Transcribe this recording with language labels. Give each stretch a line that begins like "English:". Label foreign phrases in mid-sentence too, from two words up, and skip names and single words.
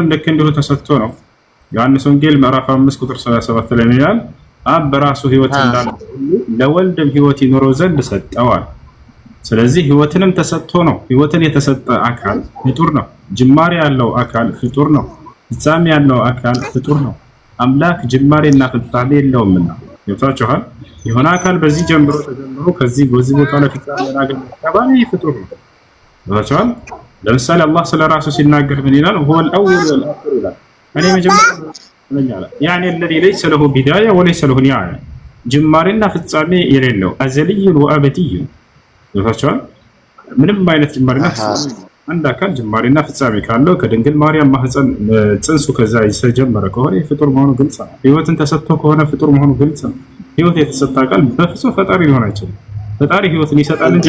Amharic: ልክ እንዲሁ ተሰጥቶ ነው። ዮሐንስ ወንጌል ምዕራፍ 5 ቁጥር 37 ላይ ይላል አብ በራሱ ሕይወት እንዳለው ለወልድም ሕይወት ይኖረው ዘንድ ሰጠዋል። ስለዚህ ሕይወትንም ተሰጥቶ ነው። ሕይወትን የተሰጠ አካል ፍጡር ነው። ጅማሬ ያለው አካል ፍጡር ነው። ፍጻሜ ያለው አካል ፍጡር ነው። አምላክ ጅማሬና ፍጻሜ የለውምና ይወጣችኋል። የሆነ አካል በዚህ ጀምሮ ተጀምሮ ከዚህ በዚህ ቦታ ላይ ፍጻሜ ያገኘ ተባለ ፍጡር ነው። ይወጣችኋል። ለምሳሌ አላህ ስለራሱ ሲናገር ምን ይላል?
Arabic: هو الاول والاخر
Amharic: ይላል። እኔ መጀመሪያ ነኝ አለ።
Arabic: يعني الذي ليس له بدايه وليس له نهايه
Amharic: ጅማሬና ፍጻሜ የሌለው
Arabic: أزلي وأبدي።
Amharic: ይወጣችኋል። ምንም አይነት ጅማሬና ፍጻሜ አንድ አካል ጅማሬና ፍጻሜ ካለው ከድንግል ማርያም ማህፀን ጽንሱ ከዛ የተጀመረ ከሆነ ፍጡር መሆኑ ግልጽ ነው። ሕይወትን ተሰጥቶ ከሆነ ፍጡር መሆኑ ግልጽ ነው። ሕይወት የተሰጠ አካል በፍጹም ፈጣሪ ሊሆን አይችልም። ፈጣሪ ሕይወትን ይሰጣል እንጂ